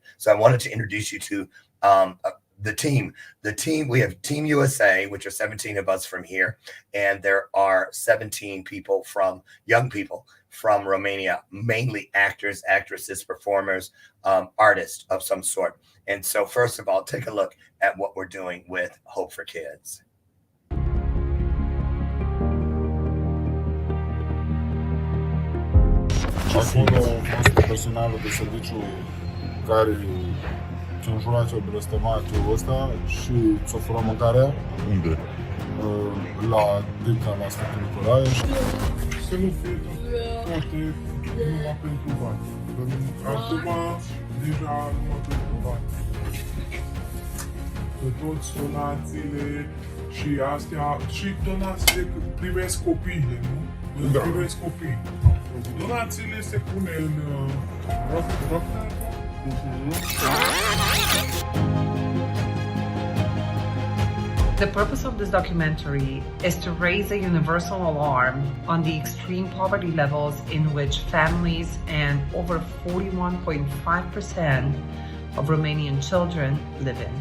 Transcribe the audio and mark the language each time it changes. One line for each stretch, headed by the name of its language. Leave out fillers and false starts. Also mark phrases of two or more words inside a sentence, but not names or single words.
English: So I wanted to introduce you to the team, we have Team USA, which are 17 of us from here. And there are 17 people young people from Romania, mainly actors, actresses, performers, artists of some sort. And so first of all, take a look at what we're doing with Hope for Kids.
Romanian: Acolo a fost personalul de serviciu care ți-a înjurat, ți-a blestemat ăsta și ți-a furat mâncarea. Unde? La Deca, la Sfântul Nicolae. Să nu fie foarte numai pentru bani. Acum, deja numai pentru bani. Că toți donațiile și astea, și donațiile privesc copiii, nu? Da. Privesc copiii. Donațiile se pune în
English: The purpose of this documentary is to raise a universal alarm on the extreme poverty levels in which families and over 41.5% of Romanian children live in.